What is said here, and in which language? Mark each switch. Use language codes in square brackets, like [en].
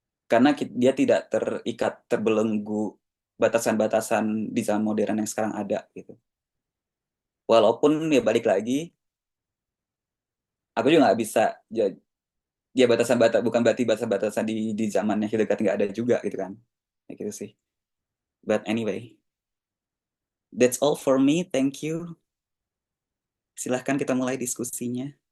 [id] Karena dia tidak terikat terbelenggu batasan-batasan di zaman modern yang sekarang ada gitu. Walaupun ya balik lagi, aku juga nggak bisa ya batasan-batasan bukan berarti batasan-batasan di zamannya Hildegard nggak ada juga gitu kan. Ya gitu sih. [en] But anyway, that's all for me. Thank you. [id] Silahkan kita mulai diskusinya.